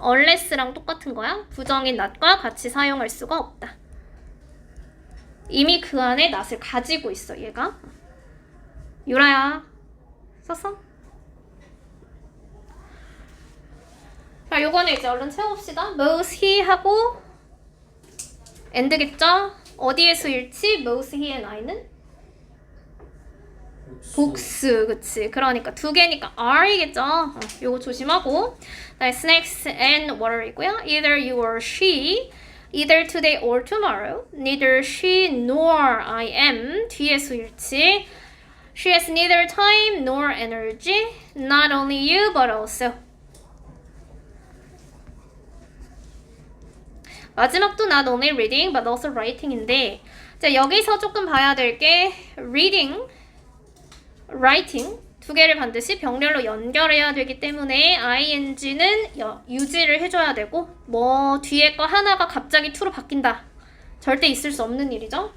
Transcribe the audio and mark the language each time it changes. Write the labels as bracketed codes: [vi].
[ko] unless랑 똑같은 거야. 부정인 not과 같이 사용할 수가 없다. 이미 그 안에 not을 가지고 있어, 얘가. 유라야, 썼어? 자, 요거는 이제 얼른 채워봅시다. both he 하고 and겠죠? 어디의 수일치? both he and I는? 복수, 그치. 그러니까 두 개니까 R이겠죠? 요거 조심하고. [en] snacks and water [ko] 이고요. [en] either you or she, either today or tomorrow, neither she nor I am, [ko] 뒤의 수일치. [en] she has neither time nor energy, not only you but also. [ko] 마지막도 [en] not only reading but also writing [ko] 인데, 자, 여기서 조금 봐야 될 게 reading, writing 두 개를 반드시 병렬로 연결해야 되기 때문에 ing는 유지를 해줘야 되고, 뭐 뒤에 거 하나가 갑자기 to로 바뀐다 절대 있을 수 없는 일이죠.